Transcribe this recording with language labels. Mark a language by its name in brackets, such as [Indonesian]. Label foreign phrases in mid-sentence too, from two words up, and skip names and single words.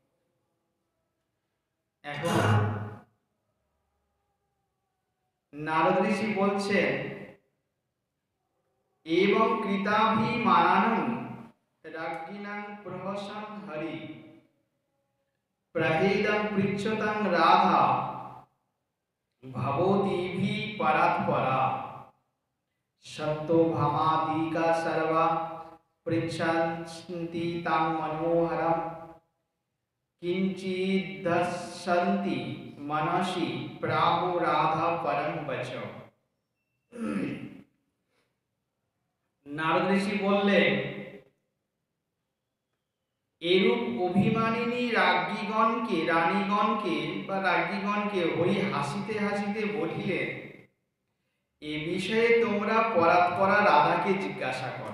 [Bangla] এখন নারদ ঋষি বলছেন, [Sanskrit] এবং কৃতাভিমানানং রাজ্ঞিনাং প্রহসন হরি প্রহেদং পৃচ্ছতাং রাধা ভবতীভি পরাৎপরা। सत्तोभामादिका सर्वा पृच्छन्ति तं मनोहरं किंचिदस्सन्ति मनसि प्राहु राधा परं वचो। [Bangla] নারদ ঋষি বললেন, এরূপ অভিমানিনী রাজ্ঞীগণকে হরি হাসিতে হাসিতে বলিলেন, এ বিষয়ে তোমরা পরাৎপরা রাধাকে জিজ্ঞাসা করো।